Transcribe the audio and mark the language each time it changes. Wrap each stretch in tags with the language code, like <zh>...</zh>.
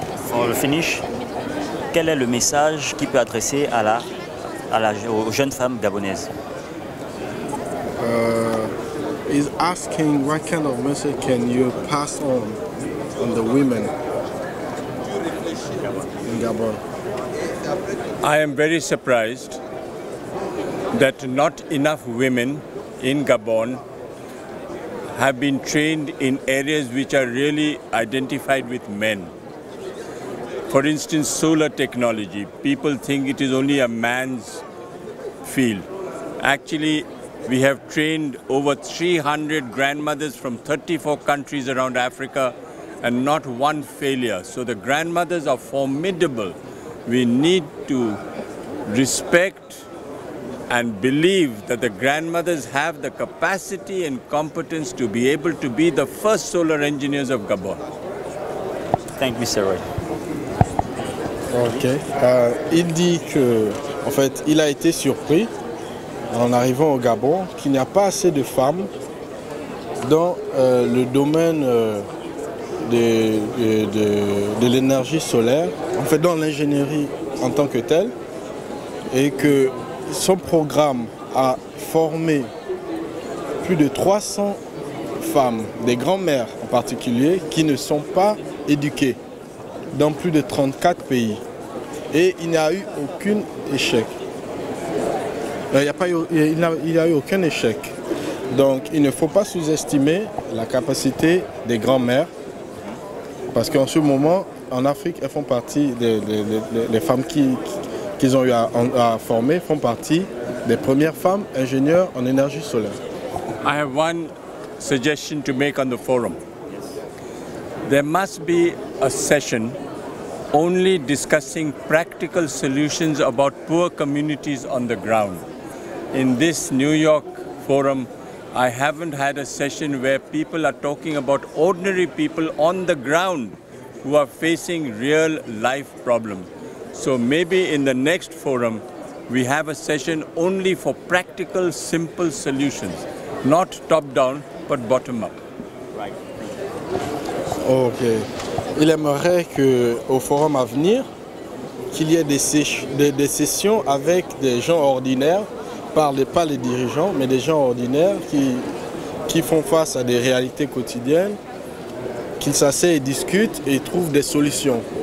<fr>Pour le finish, quel est le message qu'il peut adresser aux jeunes femmes gabonaises?</fr> <en>He's asking what kind of message can you pass on the women in Gabon? I am very surprised that not enough women in Gabon have been trained in areas which are really identified with men. For instance, solar technology. People think it is only a man's field. Actually, we have trained over 300 grandmothers from 34 countries around Africa and not one failure. So the grandmothers are formidable. We need to respect and believe that the grandmothers have the capacity and competence to be able to be the first solar engineers of Gabon. Thank you, Mr. Roy. Ok.</en> <fr>Il dit que, en fait, il a été surpris en arrivant au Gabon qu'il n'y a pas assez de femmes dans le domaine de l'énergie solaire, en fait dans l'ingénierie en tant que telle, et que son programme a formé plus de 300 femmes, des grands-mères en particulier, qui ne sont pas éduquées dans plus de 34 pays. Et il n'y a eu aucun échec. Il n'y a eu aucun échec. Donc il ne faut pas sous-estimer la capacité des grands-mères parce qu'en ce moment, en Afrique, elles font partie des femmes qu'ils ont eu à former, font partie des premières femmes ingénieures en énergie solaire.</fr> <en>I have one suggestion to make on the forum. There must be a session only discussing practical solutions about poor communities on the ground. In this New York forum, I haven't had a session where people are talking about ordinary people on the ground who are facing real life problems. So maybe in the next forum, we have a session only for practical, simple solutions, not top-down, but bottom-up. Right. Ok.</en> <fr>Il aimerait qu'au forum à venir, qu'il y ait des sessions avec des gens ordinaires, pas les dirigeants, mais des gens ordinaires qui font face à des réalités quotidiennes, qu'ils s'asseyent et discutent et trouvent des solutions.</fr>